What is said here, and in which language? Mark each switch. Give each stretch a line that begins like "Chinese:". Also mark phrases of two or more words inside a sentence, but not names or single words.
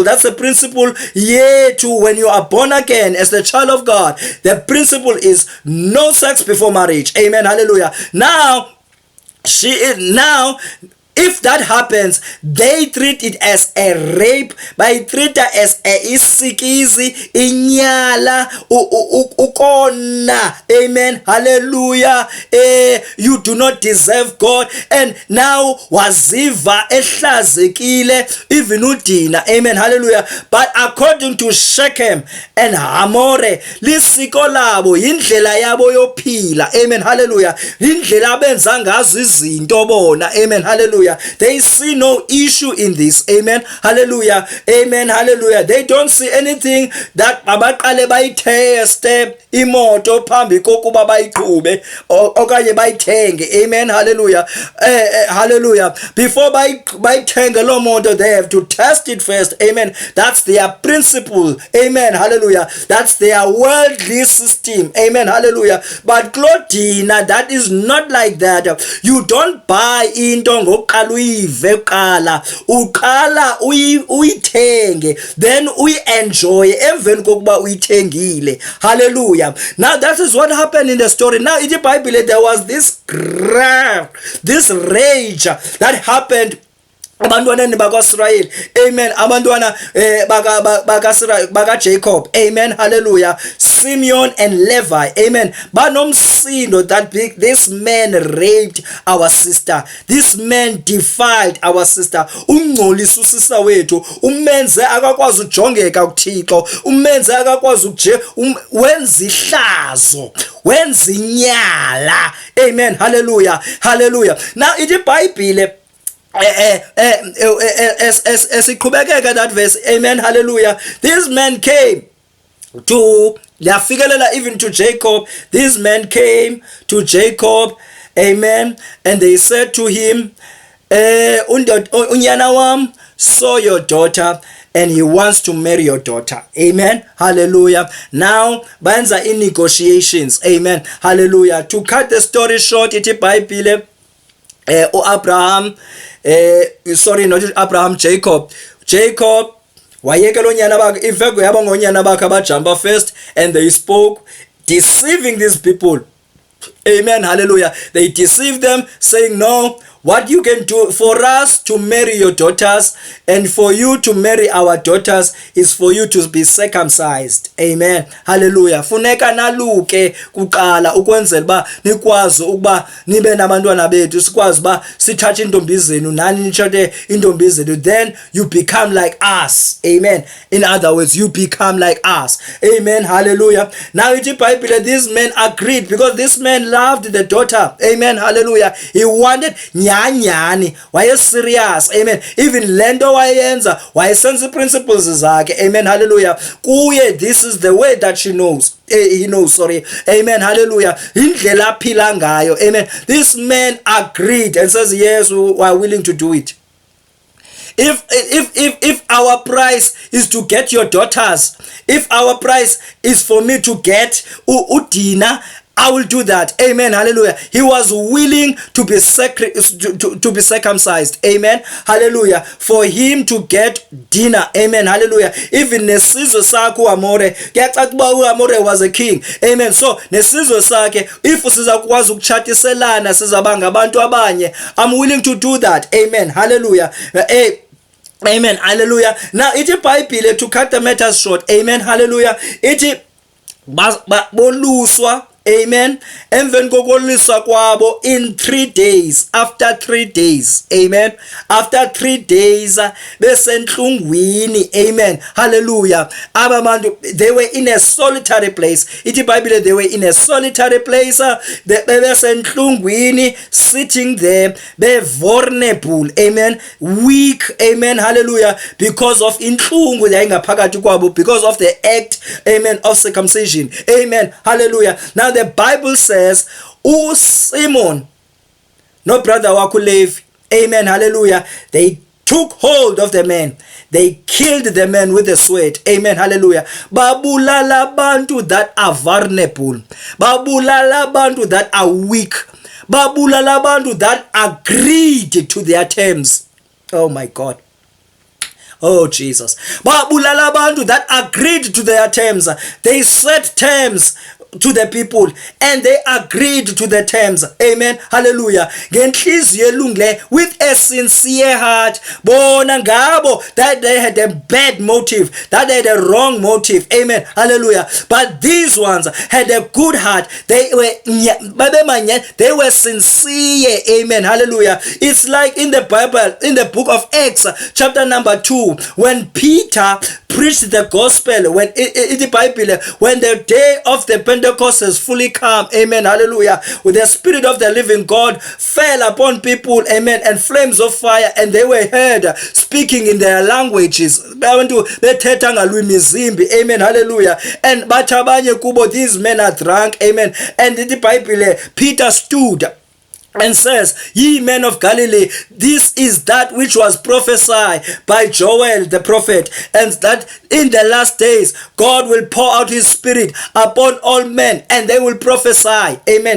English: That's a principle too when you are born again as the child of God. The principle is no sex before marriage, amen, hallelujah. Now if that happens, they treat it as a rape, by treat it as a
Xhosa: isikizi, inyala, ukona,
English: amen, hallelujah. You do not deserve God, and now
Xhosa: waziva ehlazekile, even uDina,
English: amen, hallelujah. But according to Shechem and Hamore,
Xhosa: lisiko labo yindlela yabo yophila,
English: amen, hallelujah,
Xhosa: indlela abenza ngazo izinto bona,
English: amen, hallelujah. They see no issue in this, amen, hallelujah, amen, hallelujah. They don't see anything that
Xhosa: abaqale bayiteste imoto phambi kokuba bayiqhube okanye bayithenge,
English: amen, hallelujah, hallelujah.
Xhosa: Before bayithenge lo moto,
English: they have to test it first, amen. That's their principle, amen, hallelujah. That's their worldly system, amen, hallelujah. But Dina, that is not like that. You don't buy into
Xhosa: ngoqala uyive qala, uqala uyithenge, then uyenjoy emveni kokuba uyithengile,
English: hallelujah. Now that is what happened in the story. Now in the Bible there was this rage that happened
Xhosa: abantwaneni bakwaIsrayeli,
English: amen,
Xhosa: abantwana baka Jacob,
English: amen, hallelujah, Simeon and Levi, amen,
Xhosa: banomsindo
English: that big. This man raped our sister, this man defiled our sister,
Xhosa: ungcolisa usisa wethu, umenze akakwazi ujongeka kuThixo, umenze akakwazi wenza ihlazo, wenza inyala,
English: amen, hallelujah, hallelujah. Now
Xhosa: ithi iBhayibhile esiqhubekeka
English: that verse, amen, hallelujah, this man came to
Xhosa: liyafikelela
English: even to Jacob. This man came to Jacob, amen, and they said to him,
Xhosa: unyana wam
English: saw your daughter and he wants to marry your daughter, amen, hallelujah. Now banza in negotiations, amen, hallelujah. To cut the story short,
Xhosa: ithi iBhayibhile Abraham,
English: sorry, not Abraham,
Xhosa: Jacob wayekela onyana bakhe,
English: in fact
Xhosa: yaba ngonyana bakhe abajumpa
English: first, and they spoke deceiving these people, amen, hallelujah. They deceived them, saying, no, what you can do for us to marry your daughters and for you to marry our daughters is for you to be circumcised, amen, hallelujah.
Xhosa: Funeka naluke kuqala ukwenzela ba nikwazi ukuba nibe nabantwana bethu, sikwazi ba sithathe intombi zenu nani nithathe intombi zenu,
English: then you become like us, amen. In other words, you become like us, amen, hallelujah.
Xhosa: Now ithi iBhayibhile,
English: this man agreed because this man loved the daughter, amen, hallelujah. He wanted
Xhosa: nyanyani, waye
English: serious, amen.
Xhosa: Even lento wayenza wayesenza principles zakhe,
English: amen, hallelujah. Kuye this is the way that she knows, he knows, sorry, amen, hallelujah,
Xhosa: indlela aphila ngayo,
English: amen. This man agreed and says yes, we are willing to do it. If our price is to get your daughters, if our price is for me to get Udina, I will do that, amen, hallelujah. He was willing to be circumcised, amen, hallelujah, for him to get dinner, amen, hallelujah.
Xhosa: Even nesizwe sakhe uAmore, kuyacaca ukuba uAmore
English: was a king, amen.
Xhosa: So nesizwe sakhe,
English: if
Xhosa: sizakwazi ukuchatiselana sizaba ngabantu abanye,
English: I'm willing to do that, amen, hallelujah, amen, hallelujah.
Xhosa: Now ithi iBhayibhile,
English: to cut the matter short, amen, hallelujah,
Xhosa: ithi boluswa,
English: amen,
Xhosa: emveni kokoliswa kwabo
English: in 3 days, after 3 days, amen, after 3 days
Xhosa: besenhlungwini,
English: amen, hallelujah. Ababantu, they were in a solitary place,
Xhosa: ithi iBhayibhile,
English: they were in a solitary place,
Xhosa: besenhlungwini,
English: sitting there, be vulnerable, amen, weak, amen, hallelujah, because of
Xhosa: inhlungu yayingaphakathi kwabo,
English: because of the act, amen, of circumcision, amen, hallelujah. Now the Bible says, Simon, no brother
Xhosa: wakho Levi,
English: amen, hallelujah, they took hold of the man, they killed the man with the sword, amen, hallelujah.
Xhosa: Babulala bantu
English: that are vulnerable,
Xhosa: babulala bantu
English: that are weak,
Xhosa: babulala bantu
English: that agreed to their terms. Oh my God. Oh Jesus.
Xhosa: Babulala bantu
English: that agreed to their terms. They set terms to the people and they agreed to the terms, amen, hallelujah,
Xhosa: ngenhliziyo elungile,
English: with a sincere heart.
Xhosa: Bona ngabo
English: that they had a bad motive, that they had a wrong motive, amen, hallelujah, but these ones had a good heart. They were sincere, amen, hallelujah. It's like in the Bible, in the book of Acts chapter number 2, when Peter preached the gospel, when in the Bible, when the day of the Pentecost has fully come, amen, hallelujah, with the Spirit of the living God fell upon people, amen, and flames of fire, and they were heard speaking in their languages, amen, hallelujah, and
Xhosa: batabanye kubo,
English: these men are drunk, amen, and in the Bible, Peter stood and says, ye men of Galilee, this is that which was prophesied by Joel the prophet, and that in the last days God will pour out his spirit upon all men, and they will prophesy, amen.